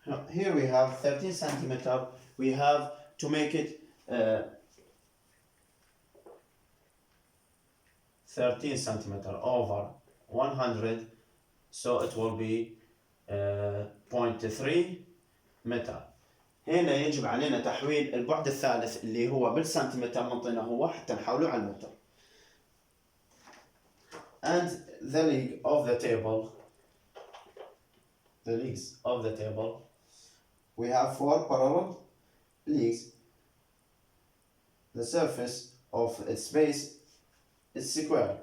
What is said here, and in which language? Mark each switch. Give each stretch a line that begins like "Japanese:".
English: Here we have 13 centimeter. We have to make it 13 centimeter over 100, so it will be 0.3 متر.
Arabic: هنا يجب علينا تحويل البعد الثالث اللي هو بالسنتيمتر منطينا هو حتى نحوله على المتر.
English: And the legs of the table, we have 4 parallel legs. The surface of its base is square.